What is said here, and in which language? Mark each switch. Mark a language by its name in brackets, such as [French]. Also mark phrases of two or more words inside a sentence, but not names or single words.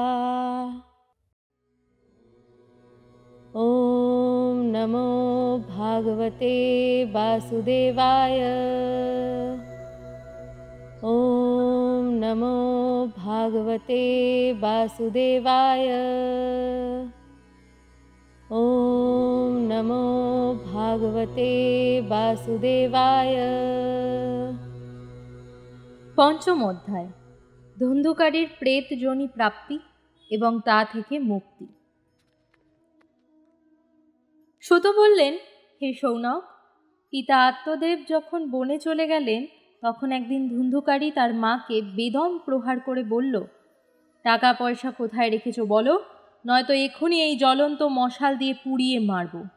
[Sanskrit] ॐ नमो भागवते वासुदेवाय। ॐ नमो भागवते वासुदेवाय। ॐ नमो भागवते वासुदेवाय। [Bangla] পঞ্চম অধ্যায়, ধুন্ধুকারীর প্রেত যোনি প্রাপ্তি এবং তা থেকে মুক্তি। সুত বললেন, হে সৌনক, পিতা আত্মদেব যখন বনে চলে গেলেন তখন একদিন ধুন্ধুকারী তার মাকে বেদম প্রহার করে বলল, টাকা পয়সা কোথায় রেখেছ বলো, নয়তো এক্ষুনি এই জ্বলন্ত মশাল দিয়ে পুড়িয়ে মারব।